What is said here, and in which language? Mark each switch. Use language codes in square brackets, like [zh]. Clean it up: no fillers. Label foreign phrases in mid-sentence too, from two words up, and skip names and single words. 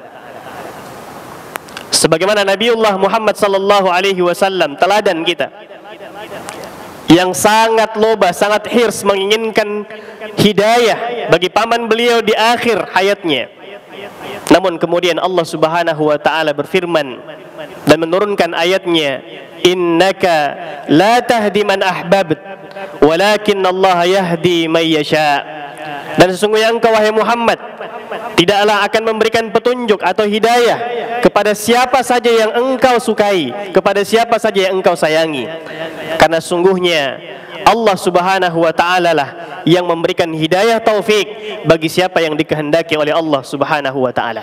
[id] Sebagaimana Nabiullah Muhammad [ar] sallallahu alaihi wasallam, [id] teladan kita, yang sangat loba, sangat hirs menginginkan hidayah bagi paman beliau di akhir hayatnya. Namun kemudian Allah [ar] Subhanahu wa taala [id] berfirman dan menurunkan ayatnya, [ar] innaka la tahdi man ahbabt walakin Allah yahdi man yasha. [id] Dan sesungguhnya engkau, wahai Muhammad, tidaklah akan memberikan petunjuk atau hidayah kepada siapa saja yang engkau sukai, kepada siapa saja yang engkau sayangi. Karena sungguhnya Allah [ar] Subhanahu wa taala [id] lah yang memberikan hidayah taufik bagi siapa yang dikehendaki oleh Allah [ar] Subhanahu wa taala.